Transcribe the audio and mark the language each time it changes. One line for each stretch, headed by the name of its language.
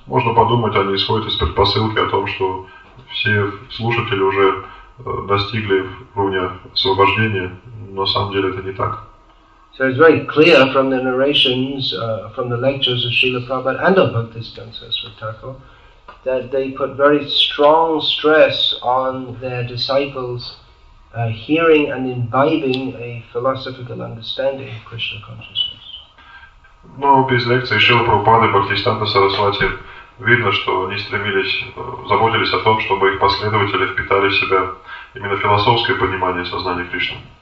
Russian: можно подумать, они исходят из предпосылки о том, что все слушатели уже достигли уровня освобождения, но на самом деле это не так.
English: So it's very clear from the narrations, from the lectures of Srila Prabhupada and of Bhaktisiddhanta Saraswati Thakur, that they put very strong stress on their disciples hearing and imbibing a philosophical understanding of Krishna consciousness.
Russian: Но без лекции Шрилы Прабхупады и Бхактисиддханта Сарасвати видно, что они заботились о том, чтобы их последователи впитали в себя именно философское понимание сознания Кришны.